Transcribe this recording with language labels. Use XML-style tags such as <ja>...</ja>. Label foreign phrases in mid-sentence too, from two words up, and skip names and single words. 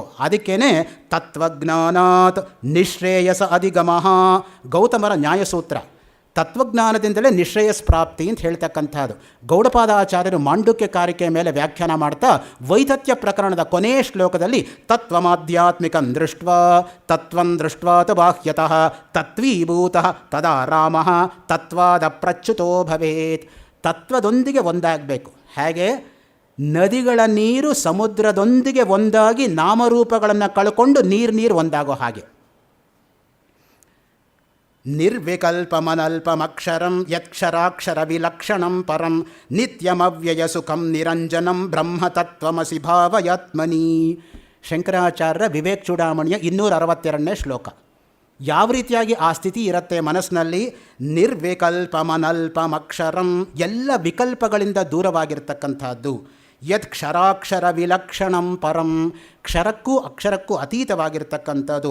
<kn>ಅದಕ್ಕೇ</kn> <sa>ತತ್ವಜ್ಞಾನಾತ್ ನಿಶ್ರೇಯಸ ಅಧಿಗಮಃ,</sa> <kn>ಗೌತಮರ ನ್ಯಾಯಸೂತ್ರ. ತತ್ವಜ್ಞಾನದಿಂದಲೇ ನಿಶ್ರೇಯಸ್ ಪ್ರಾಪ್ತಿ ಅಂತ ಹೇಳ್ತಕ್ಕಂಥದ್ದು. ಗೌಡಪಾದಾಚಾರ್ಯರು ಮಾಂಡುಕ್ಯ ಕಾರಿಕೆ ಮೇಲೆ ವ್ಯಾಖ್ಯಾನ ಮಾಡ್ತಾ ವೈತತ್ಯ ಪ್ರಕರಣದ ಕೊನೆಯ ಶ್ಲೋಕದಲ್ಲಿ</kn> <sa>ತತ್ವಮಾಧ್ಯಾತ್ಮಿಕಂ ದೃಷ್ಟ್ವಾ ತತ್ವಂ ದೃಷ್ಟ್ವಾತ ಬಾಹ್ಯತಃ ತತ್ವೀಭೂತಃ ತದಾ ರಾಮಃ ತತ್ವಾದ ಪ್ರಚ್ಯುತೋ ಭವೇತ್.</sa> <kn>ತತ್ವದೊಂದಿಗೆ ಒಂದಾಗಬೇಕು. ಹೇಗೆ ನದಿಗಳ ನೀರು ಸಮುದ್ರದೊಂದಿಗೆ ಒಂದಾಗಿ ನಾಮರೂಪಗಳನ್ನು ಕಳ್ಕೊಂಡು ನೀರು ಒಂದಾಗೋ ಹಾಗೆ.</kn> <sa>ನಿರ್ವಿಕಲ್ಪಮನಲ್ಪಮಕ್ಷರಂ ಯಕ್ಷರಾಕ್ಷರ ವಿಲಕ್ಷಣಂ ಪರಂ ನಿತ್ಯಮವ್ಯಯ ಸುಖಂ ನಿರಂಜನಂ ಬ್ರಹ್ಮತತ್ವಮಸಿ ಭಾವಯಾತ್ಮನಿ.</sa> <kn>ಶಂಕರಾಚಾರ್ಯರ ವಿವೇಕ ಚೂಡಾಮಣಿಯ 262ನೇ ಶ್ಲೋಕ. ಯಾವ ರೀತಿಯಾಗಿ ಆ ಸ್ಥಿತಿ ಇರುತ್ತೆ ಮನಸ್ಸಿನಲ್ಲಿ? ನಿರ್ವಿಕಲ್ಪಮನಲ್ಪಮಕ್ಷರಂ, ಎಲ್ಲ ವಿಕಲ್ಪಗಳಿಂದ ದೂರವಾಗಿರ್ತಕ್ಕಂಥದ್ದು.</kn> <sa>ಯತ್ ಕ್ಷರಾಕ್ಷರ ವಿಲಕ್ಷಣಂ ಪರಂ,</sa> <kn>ಕ್ಷರಕ್ಕೂ ಅಕ್ಷರಕ್ಕೂ ಅತೀತವಾಗಿರ್ತಕ್ಕಂಥದ್ದು.</kn>